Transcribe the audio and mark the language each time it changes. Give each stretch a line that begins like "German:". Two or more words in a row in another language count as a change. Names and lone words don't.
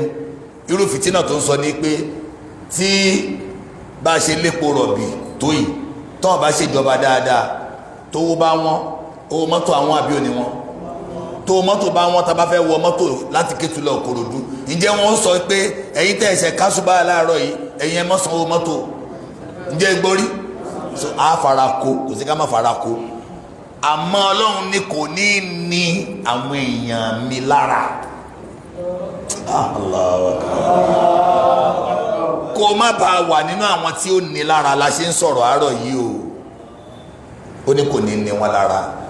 Yoruba: Irú fìtínà tó ń sọ ní pé tí bá ṣe lépo rọ̀bì tó yìí tọ́ bá ṣèjọba dáadáa tówó bá wọ́n, owó mọ́tò àwọn àbí òní wọn, tó mọ́tò bá wọ́n tá bá fẹ́ wọ mọ́tò láti Kétu lọ Ìkòròdú, ǹjẹ́ wọ́n sọ pé ẹ̀yin tẹ́ ẹ̀ṣẹ̀ kásùbà láàárọ̀ yìí ẹ̀yin ẹ má san owó mọ́tò, ǹjẹ́ gbórí? So a fara ko, kò sí ká má fara ko, àmọ́ Ọlọ́run ní kò ní ní àwọn èèyàn mi lára.
Arabic: الله أكبر.
Yoruba: Kó má bàa wà nínú àwọn tí ó ní lára la ṣe ń sọ̀rọ̀ àárọ̀ yìí o. Ó ní kò ní ní wọn lára.